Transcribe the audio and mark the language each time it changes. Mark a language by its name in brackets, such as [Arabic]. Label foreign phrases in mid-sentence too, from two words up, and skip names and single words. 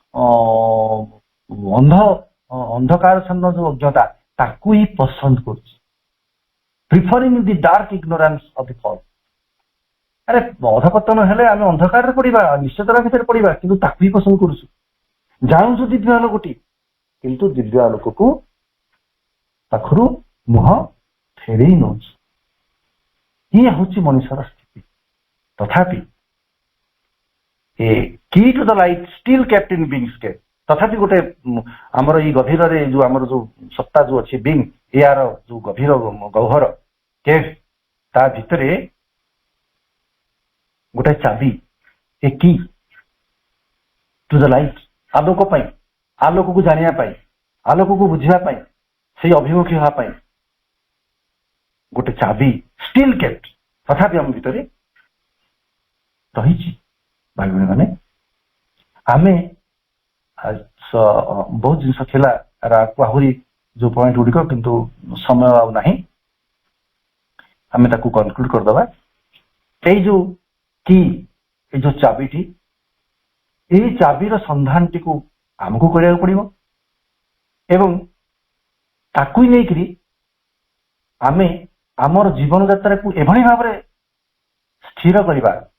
[Odia] ଅନ୍ଧକାରଛନ୍ନ ଯୋଉ ଅଜ୍ଞତା ତାକୁ ହିଁ ପସନ୍ଦ କରୁଛି [English] preferring the dark ignorance of the fall [Odia] ଆରେ ଅଧପତନ ହେଲେ ଆମେ ଅନ୍ଧକାରରେ ପଡିବା ନିଶ୍ଚେତନା ଭିତରେ ପଡିବା କିନ୍ତୁ ତାକୁ ହିଁ ପସନ୍ଦ କରୁଛୁ ଜାଣୁଛୁ ଦିବ୍ୟ ଆଲୋକଟି କିନ୍ତୁ ଦିବ୍ୟ ଆଲୋକକୁ ପାଖରୁ ମୁହଁ ଫେରେଇ ନଉଛି ଇଏ ହଉଛି ମଣିଷର ସ୍ଥିତି ତଥାପି [English] a key to the light still kept in being's cave [Odia] ତଥାପି ଗୋଟେ ଆମର ଏଇ ଗଭୀରରେ ଯୋଉ ଆମର ଯୋଉ ସତ୍ତା ଯୋଉ ଅଛି ବିଙ୍ଗ ଏହାର ଯୋଉ ଗଭୀର ଗହ୍ୱର କେଭ୍ ତା ଭିତରେ ଗୋଟେ ଚାବି [English] a key to the light [Odia] ଆଲୋକ ପାଇଁ ଆଲୋକକୁ ଜାଣିବା ପାଇଁ ଆଲୋକକୁ ବୁଝିବା ପାଇଁ ସେଇ ଅଭିମୁଖୀ ହେବା ପାଇଁ ଗୋଟେ ଚାବି [English] still kept [Odia] ତଥାପି ଆମ ଭିତରେ ରହିଛି ଭାଇ ଭଉଣୀମାନେ ଆମେ ବହୁତ ଜିନିଷ ଥିଲା ଆହୁରି ଯୋଉ ପଏଣ୍ଟ ଗୁଡିକ କିନ୍ତୁ ସମୟ ଆଉ ନାହିଁ ଆମେ ତାକୁ କନକ୍ଲୁଡ କରିଦବା ଏଇ ଯୋଉ ଏଇ ଯୋଉ ଚାବିଟି ଏଇ ଚାବିର ସନ୍ଧାନଟିକୁ ଆମକୁ କରିବାକୁ ପଡିବ ଏବଂ ତାକୁ ନେଇକରି ଆମେ ଆମର ଜୀବନ ଯାତ୍ରାକୁ ଏଭଳି ଭାବରେ ସ୍ଥିର କରିବା